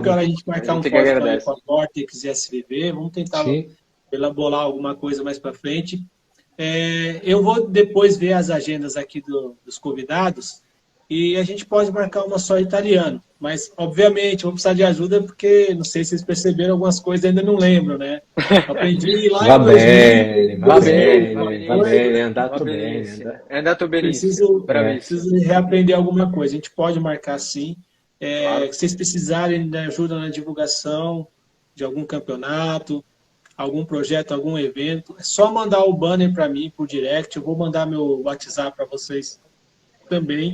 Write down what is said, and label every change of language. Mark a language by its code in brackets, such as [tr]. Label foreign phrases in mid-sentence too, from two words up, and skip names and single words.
[pt] Mesmo que a gente marcar um corte com a Vortex e SVV. Vamos tentar elaborar alguma coisa mais para frente. Eu vou depois ver as agendas aqui dos convidados e a gente pode marcar uma só italiano. Mas, obviamente, vou precisar de ajuda porque não sei se vocês perceberam algumas coisas, ainda não lembro, né? Aprendi lá em 2000. [it] Va bene, è andato benissimo. [pt] Preciso reaprender alguma coisa. A gente pode marcar sim. Se vocês precisarem de ajuda na divulgação de algum campeonato, algum projeto, algum evento, é só mandar o banner para mim por direct. Eu vou mandar meu WhatsApp para vocês também.